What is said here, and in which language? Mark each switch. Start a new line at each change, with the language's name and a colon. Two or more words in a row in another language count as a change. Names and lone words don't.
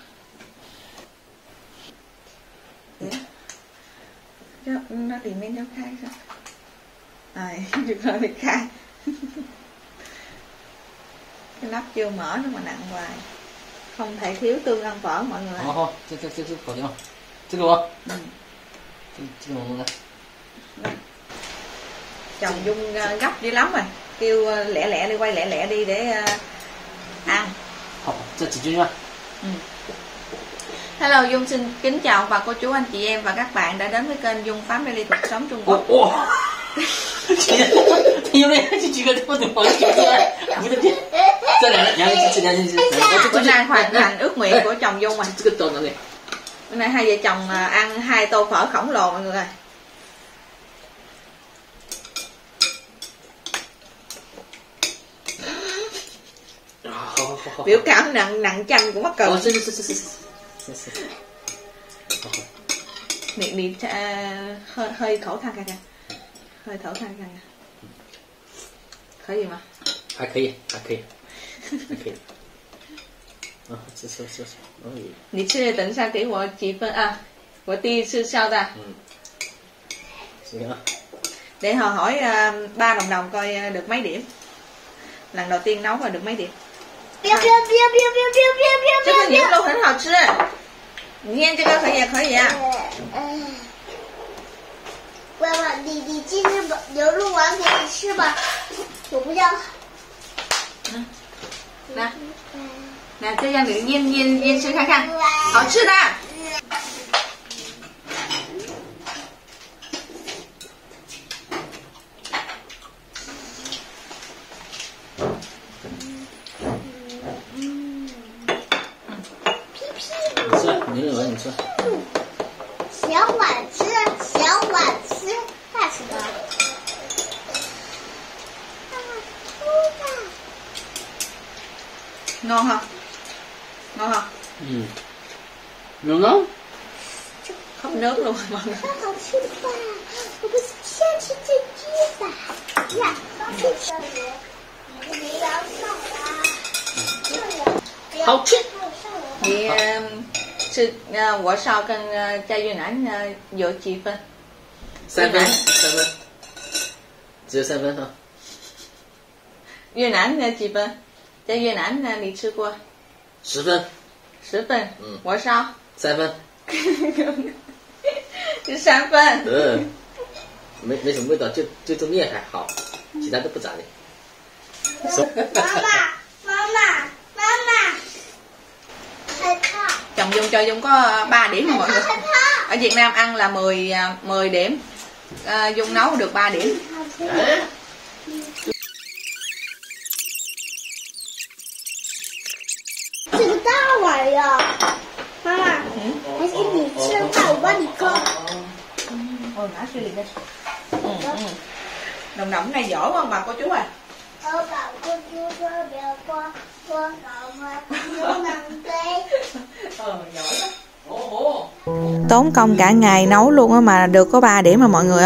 Vietnamese: Ăn phở. nó tìm men nó khai sao? Được rồi bị khai. Cái nắp chưa mở nó mà nặng hoài. Không thể thiếu tương ăn phở mọi người.
Chinese: 这搞定了，这个吗？这个弄的。
Vietnamese: Chồng Dung gấp dữ lắm rồi, kêu lẹ lẹ đi, quay lẹ lẹ đi để ăn.
Chinese: 这几斤啊？
Vietnamese: Hello, Dung xin kính chào và cô chú anh chị em và các bạn đã đến với kênh Dung Family cuộc sống Trung Quốc.
Chinese: 因为这几个都得往这边，不对，这两个，
Vietnamese: Bữa nay hoàn thành ước nguyện của chồng Dung rồi.
Chinese: 这个到哪里？
Vietnamese: Bữa nay hai vợ chồng ăn 2 tô phở khổng lồ mọi người ơi. Biểu cảm nặng chanh cũng mắc cười. Nị hơi khẩu thang kìa. Hơi thở thang kìa.
Chinese: 可以吗？还可以。吃。你吃等一下给我几分啊？我第一次笑的。行啊。
Vietnamese: Để họ hỏi 3 đồng coi được mấy điểm. Lần đầu tiên nấu rồi được mấy điểm?
Chinese: 这个牛肉很好吃，你看这个可以啊。爸爸，你今天把牛肉丸给你吃吧，我不要。来，这样你腌吃看看，好吃的。牛肉丸你吃。小碗吃，大吃的。
Vietnamese: Ngon không? Ngon không? Ngon lắm. Không nước luôn mọi người.
Chinese: 好吃吧？我不是先吃这句吧？呀，这个你要上啊。好吃。你是我烧跟在越南有几分？3分，只有3分哈。越南几分？在越南你吃过？10分。 10分。我烧 3分。是3分。没什么味道，就这面还好，其他都不咋地。妈妈。
Vietnamese: Chồng Dung cho Dung có 3 điểm mọi người. Ở Việt Nam ăn là 10 điểm. Dung nấu được 3 điểm. Cái cái
Chinese: 大碗呀，妈妈，还是你吃饭，我帮你割。
Vietnamese: Ngã suy liền đi. Đồng đồng này giỏi không bà cô chú à? Bà cô chú có được con cậu mà nó nằm đây. Giỏi lắm. Tốn công cả ngày nấu luôn á mà được có 3 điểm mà mọi người ơi.